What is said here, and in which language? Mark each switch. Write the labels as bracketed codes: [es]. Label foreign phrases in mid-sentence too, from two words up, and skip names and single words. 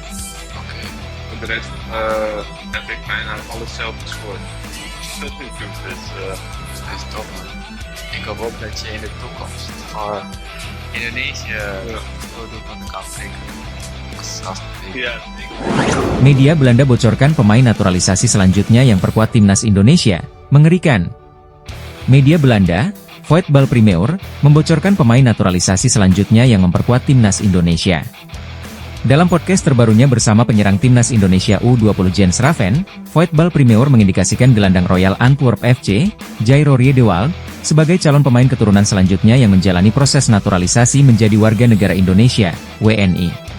[nl] Oké. Voor de rest heb ik bijna alles zelf gescoord. Dus Dat is top man. Ik hoop ook dat je in de toekomst voor Indonesië veel doelpunten kan prikken. ja, [id] Media Belanda bocorkan pemain naturalisasi selanjutnya yang perkuat timnas Indonesia. Mengerikan. Media Belanda, Voetbal Primeur, membocorkan pemain naturalisasi selanjutnya yang memperkuat timnas Indonesia. Dalam podcast terbarunya bersama penyerang timnas Indonesia U20 Jens Raven, Voetbal Premier mengindikasikan gelandang Royal Antwerp FC, Jairo Riedewald, sebagai calon pemain keturunan selanjutnya yang menjalani proses naturalisasi menjadi warga negara Indonesia, WNI.